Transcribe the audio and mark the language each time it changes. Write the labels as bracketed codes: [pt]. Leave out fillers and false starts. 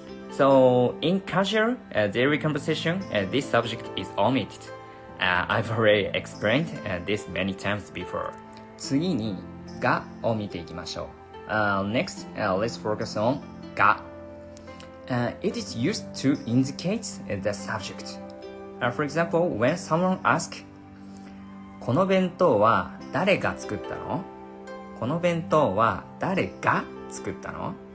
[en] So in casual daily conversation, this subject is omitted. I've already explained this many times before. [ja] 次にがを見ていきましょう。 [en] Next, let's focus on が。 It is used to indicate the subject. For example, when someone asks, [ja] この弁当は誰が作ったの？この弁当は誰が作ったの？